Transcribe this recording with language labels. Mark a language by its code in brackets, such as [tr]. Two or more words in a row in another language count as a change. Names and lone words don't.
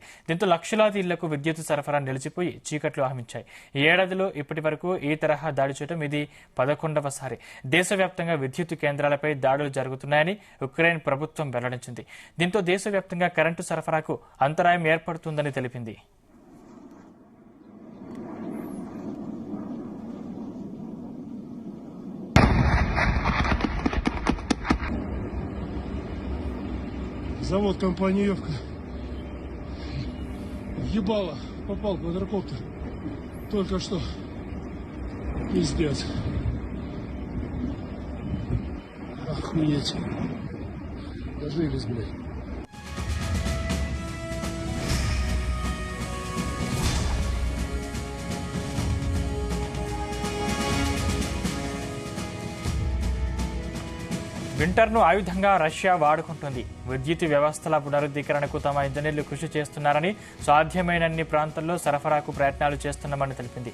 [te] దీంతో లక్షలాది ఇళ్లకు విద్యుత్ సరఫరా నిలిచిపోయి చీకట్లు ఆహ్మించాయి. ఈ ఏడాదిలో ఇప్పటి వరకు ఈ తరహా దాడి చేయడం ఇది 11వసారి. దేశవ్యాప్తంగా విద్యుత్ కేంద్రాలపై దాడులు జరుగుతున్నాయని ఉక్రెయిన్ ప్రభుత్వం వెల్లడించింది. దీంతో దేశవ్యాప్తంగా కరెంటు సరఫరాకు అంతరాయం ఏర్పడుతుందని తెలిపింది. [ru] Завод «Компаниевка». Ебало, попал квадрокоптер. Только что. Пиздец. Охуеть. Дожились, блядь. [te] వింటర్ను ఆయుధంగా రష్యా వాడుకుంటుంది. విద్యుత్ వ్యవస్థల పునరుద్ధీకరణకు తమ ఇంజనీర్లు కృషి చేస్తున్నారని, సాధ్యమైనన్ని ప్రాంతాల్లో సరఫరాకు ప్రయత్నాలు చేస్తున్నామని తెలిపింది.